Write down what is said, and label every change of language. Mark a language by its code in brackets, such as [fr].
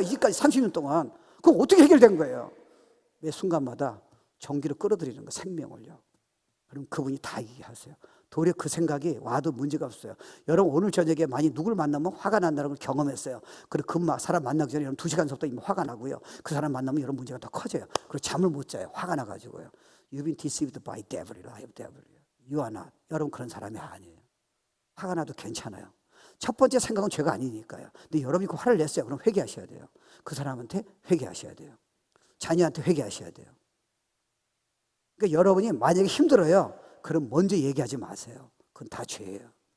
[ko] 이제까지 30년 동안. 그럼 어떻게 해결된 거예요? 매 순간마다 전기를 끌어들이는 거, 생명을요. 그럼 그분이 다 이기게 하세요. 도리어 그 생각이 와도 문제가 없어요. 여러분 오늘 저녁에 많이 누굴 만나면 화가 난다는 걸 경험했어요. 그리고 그 사람 만나기 전에 여러분 2시간서부터 이미 화가 나고요. 그 사람 만나면 여러분 문제가 더 커져요. 그리고 잠을 못 자요. 화가 나가지고요. [en] You've been deceived by devil, devil. You are not. [ko] 여러분 그런 사람이 아니에요. 화가 나도 괜찮아요. 첫 번째 생각은 죄가 아니니까요. 근데 여러분이 그 화를 냈어요. 그럼 회개하셔야 돼요. 그 사람한테 회개하셔야 돼요. 자녀한테 회개하셔야 돼요. 그러니까 여러분이 만약에 힘들어요, 그럼 먼저 얘기하지 마세요. 그건 다 죄예요.